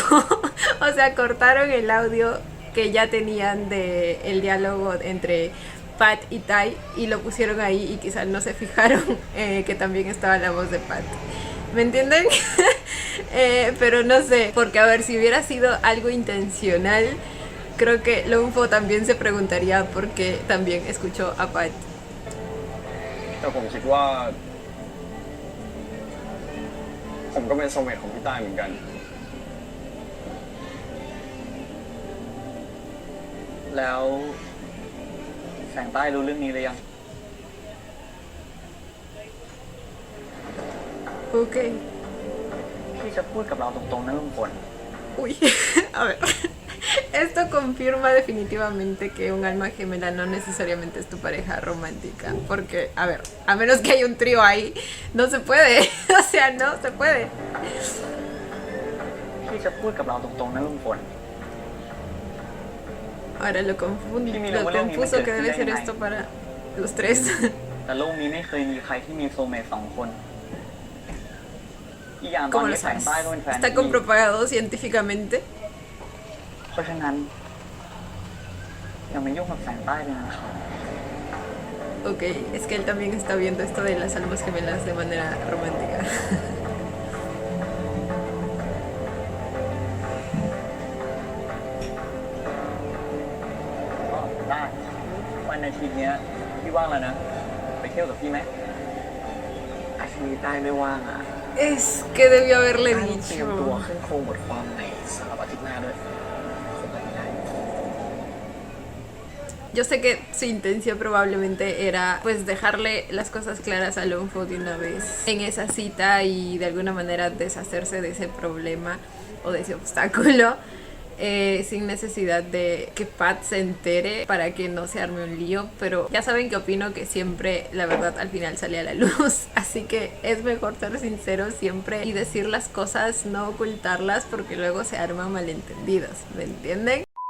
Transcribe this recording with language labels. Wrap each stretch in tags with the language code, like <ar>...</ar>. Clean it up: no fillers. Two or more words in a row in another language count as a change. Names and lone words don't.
<es>O sea, cortaron el audio que ya tenían de el diálogo entre Pat y Tai y lo pusieron ahí y quizás no se fijaron que también estaba la voz de Pat. ¿Me entienden? Pero no sé, porque a ver, si hubiera sido algo intencional, creo que Longfo también se preguntaría por qué también escuchó a Pat.</es> <th>แต่ผมคิดว่า ผมก็เป็นโซลเมทของพี่ใต้เหมือนกัน แล้วแสงใต้รู้เรื่องนี้หรือยัง</th> <es>Ok.</es> <th>พี่จะพูดกับเราตรงๆนะลุงฝน</th> <es>Uy, a ver. Esto confirma definitivamente que un alma gemela no necesariamente es tu pareja romántica. Porque, a ver, a menos que haya un trío ahí, no se puede. O sea, no se puede.</es> <th>พี่จะพูดกับเราตรงๆนะลุงฝน</th> <es>Ahora lo confuso que debe ser esto para los tres.</es> <th>แต่โลกนี้ไม่เคยมีใครที่มีโซลเมท2 คนอีกอย่างตอน</th> <es>¿Cómo lo</es> <th>นี้แสง</th> <es>sabes?</es> <th>ใต้ก็เป็นแฟน</th> <es>¿Está</es> <th>พี่</th> <es>comprobado científicamente?</es> <th>เพราะฉะนั้นอย่ามายุ่งกับแสงใต้เลยนะครับ</th> <es>Ok, es que él también está viendo esto de las almas gemelas de manera romántica.</es> <th>ก็ได้วันอาทิตย์เนี้ยพี่ว่างแล้วนะ ไปเที่ยวกับพี่ไหมอาทิตย์นี้ได้ไม่ว่างอ่ะ</th> <es>Es que debió haberle</es> <th>ได้เตรียมตัว</th> <es>dicho.</es> <th>ขึ้นโครงบทความในสำหรับอาทิตย์หน้าด้วยคงไปไม่ได้</th> <es>Yo sé que su intención probablemente era pues dejarle las cosas claras a Lonfo de una vez en esa cita y de alguna manera deshacerse de ese problema o de ese obstáculo sin necesidad de que Pat se entere para que no se arme un lío, pero ya saben que opino que siempre la verdad al final sale a la luz, así que es mejor ser sincero siempre y decir las cosas, no ocultarlas porque luego se arman malentendidos, ¿me entienden?</es>